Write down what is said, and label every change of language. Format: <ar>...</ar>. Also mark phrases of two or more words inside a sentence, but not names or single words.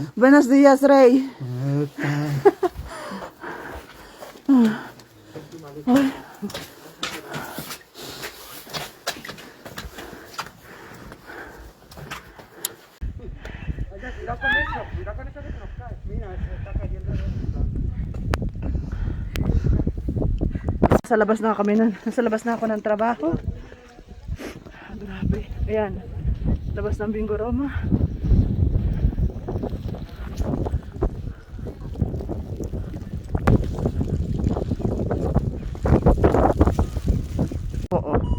<es>Buenos días, Rey. Ay. Mira con eso que nos cae. Mira, se está cayendo.</es> <tl>Sa labas na kami nasa labas na ako ng trabaho. Grabe. Ayan. Labas ng Bingoroma. Oo.</tl>